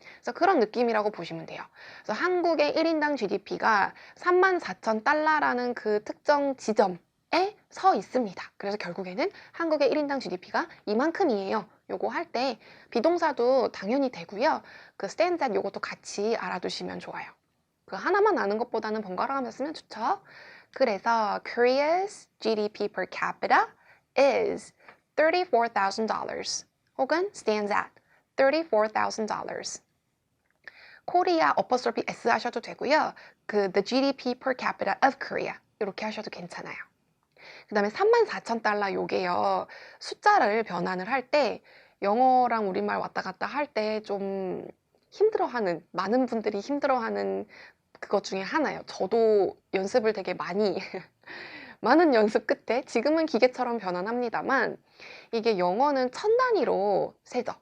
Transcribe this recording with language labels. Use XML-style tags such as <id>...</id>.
<ko>그래서 그런 느낌이라고 보시면 돼요. 그래서 한국의 1인당 GDP가 34,000달러라는 그 특정 지점에 서 있습니다. 그래서 결국에는 한국의 1인당 GDP가 이만큼이에요. 요거 할 때 비동사도 당연히 되고요. 그 stands at 요것도 같이 알아두시면 좋아요. 그 하나만 아는 것보다는 번갈아 가면서 쓰면 좋죠. 그래서</ko> <en>Korea's GDP per capita is $34,000</en> <ko>혹은</ko> <en>stands at $34,000.</en> <ko>코리아 어퍼스트로피 S 하셔도 되고요.</ko> <en>그 the GDP per capita of Korea</en> <ko>이렇게 하셔도 괜찮아요. 그 다음에 34,000달러 요게요. 숫자를 변환을 할 때 영어랑 우리말 왔다 갔다 할 때 좀 힘들어하는, 많은 분들이 힘들어하는 그것 중에 하나예요. 저도 연습을 되게 많이 많은 연습 끝에 지금은 기계처럼 변환합니다만 이게 영어는 천 단위로 세죠.</ko>